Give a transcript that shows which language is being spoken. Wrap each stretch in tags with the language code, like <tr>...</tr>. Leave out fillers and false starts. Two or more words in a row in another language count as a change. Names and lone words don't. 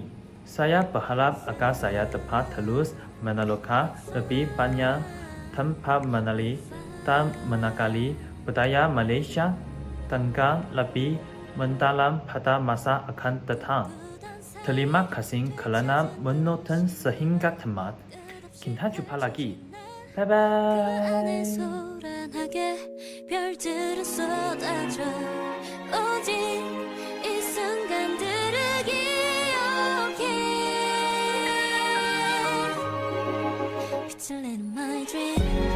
<ms>Saya berharap agar saya dapat terus menemukan lebih banyak tempat menari dan mengenali budaya Malaysia dengan lebih mendalam pada masa akan datang. Terima kasih kerana menonton sehingga tamat. Kita jumpa lagi. Bye bye.</ms> <ko>별들은 쏟아져 오직 이 순간들을 기억해 빛을 내는</ko> <en>my dream</en>